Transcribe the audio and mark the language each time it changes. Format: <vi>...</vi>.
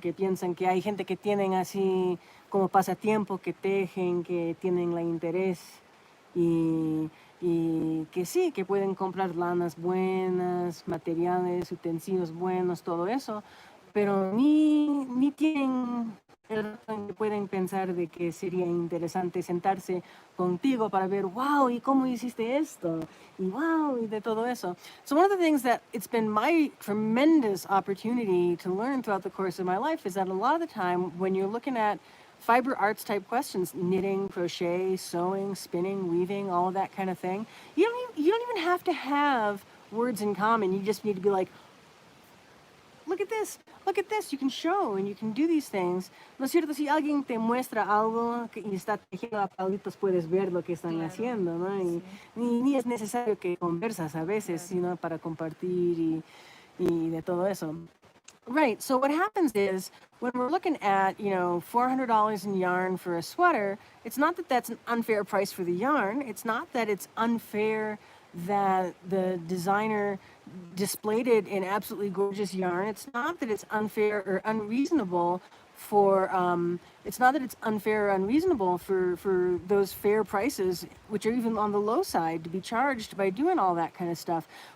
<es>Que piensan que hay gente que tienen así como pasatiempo, que tejen, que tienen el interés y que sí, que pueden comprar lanas buenas, materiales, utensilios buenos, todo eso, pero ni tienen el rato en que pueden pensar de que sería interesante sentarse contigo para ver, wow, ¿y cómo hiciste esto? Y wow, y de todo eso.</es> <en>So one of the things that it's been my tremendous opportunity to learn throughout the course of my life is that a lot of the time when you're looking at fiber arts type questions, knitting, crochet, sewing, spinning, weaving, all of that kind of thing, you don't even have to have words in common. You just need to be like, look at this, you can show and you can do these things.</en> <es>¿No es cierto? Si alguien te muestra algo y está tejiendo a palitos, puedes ver lo que están Claro, haciendo, ¿no? Y sí, ni es necesario que conversas a veces, claro. sino para compartir y de todo eso.</es> <en>Right. So what happens is when we're looking at, $400 in yarn for a sweater, it's not that that's an unfair price for the yarn. It's not that it's unfair that the designer displayed it in absolutely gorgeous yarn. It's not that it's unfair or unreasonable for it's not that it's unfair or unreasonable for those fair prices, which are even on the low side, to be charged by doing all that kind of stuff.</en>